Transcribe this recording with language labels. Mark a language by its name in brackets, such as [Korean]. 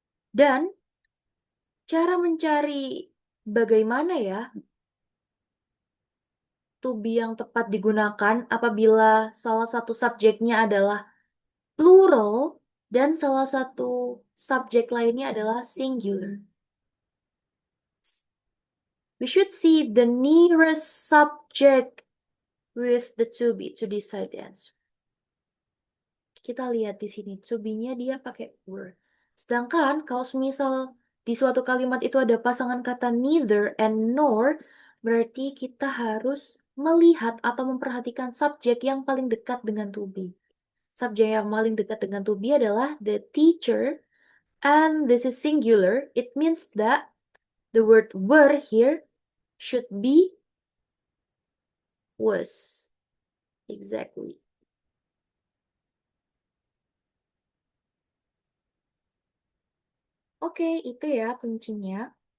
[Indonesian] Dan cara mencari bagaimana ya to be yang tepat digunakan apabila salah satu subjeknya adalah plural dan salah satu subjek lainnya adalah singular. [English] We should see the nearest subject with the to be to decide the answer. [Indonesian] Kita lihat di sini, to be-nya dia pakai were. Sedangkan kalau semisal di suatu kalimat itu ada pasangan kata neither and nor, berarti kita harus melihat atau memperhatikan subjek yang paling dekat dengan to be. Subjek yang paling dekat dengan to be adalah the teacher, [English] and this is singular. It means that the word were here should be was. Exactly. [Indonesian] Oke, itu ya kuncinya.